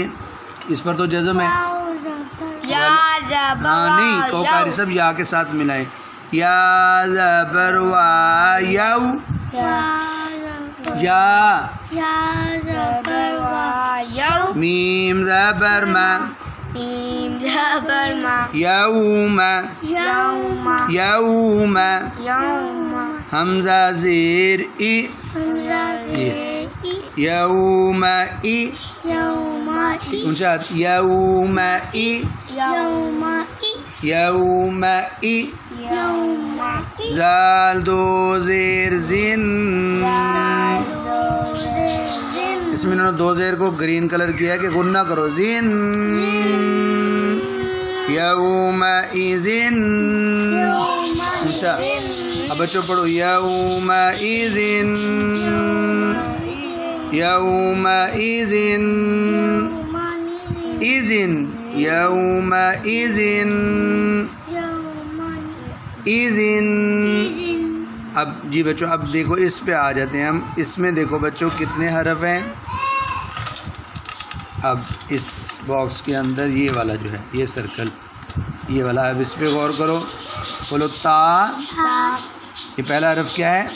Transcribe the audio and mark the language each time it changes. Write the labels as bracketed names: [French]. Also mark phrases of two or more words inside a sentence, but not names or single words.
[Urdu] اس پر تو جزم ہے. واو زبر یا زبر ہاں نہیں کو قاری صاحب یا کے ساتھ ملائیں. یا زبر وا یاو. یا زبر یا. یا زبر وا. [Arabic] یو [Urdu] میم زبر ما. میم زبر ما. [Arabic] یوم. یوم. یوم. یوم [Urdu] حمزہ زیر ای. حمزہ زیر ای. [Arabic] یوم ای. یوم ای. اونچا یوم ای. یوم ای. یوم ای. یوم ای. [Urdu] زال دو زیر زن. اس میں انہوں نے دو زیر کو گرین کلر کیا ہے کہ غنہ کرو. [Arabic] زن. یوم ایزن. [Urdu] اچھا اب بچوں پڑھو. [Arabic] یوم ایزن. یوم ایزن. ایزن. یوم ایزن. ایزن. [Urdu] اب جی بچوں اب دیکھو اس پہ آ جاتے ہیں ہم. اس میں دیکھو بچوں کتنے حرف ہیں. اب اس باکس کے اندر یہ والا جو ہے یہ سرکل یہ والا. اب اس پہ غور کرو. بولو تا. یہ پہلا حرف کیا ہے؟